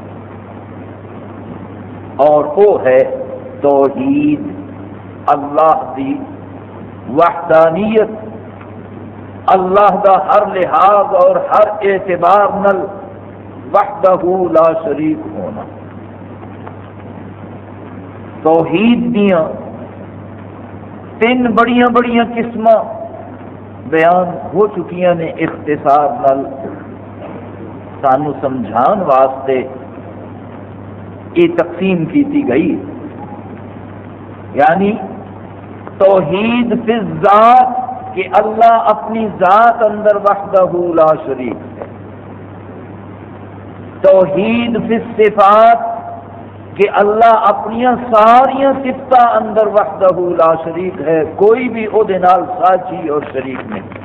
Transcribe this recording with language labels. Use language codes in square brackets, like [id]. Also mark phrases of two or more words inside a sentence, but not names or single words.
[pa] اور وہ ہے توحید، اللہ دی وحدانیت، اللہ دا ہر لحاظ اور ہر اعتبار نل [ar] وحدہ لا شریک [pa] ہونا۔ توحید دیاں تین بڑیاں بڑیاں قسم بیان ہو چکیاں نے، اختصار نل سانو سمجھان واسطے یہ تقسیم کیتی گئی۔ یعنی [ar] توحید فی الذات [pa] کہ اللہ اپنی ذات اندر [ar] وحدہ لا شریک [pa] ہے، [ar] توحید فی الصفات [pa] کہ اللہ اپنی ساری صفتاں اندر [ar] وحدہ لا شریک [pa] ہے، کوئی بھی او دے نال ساجی اور شریک نہیں،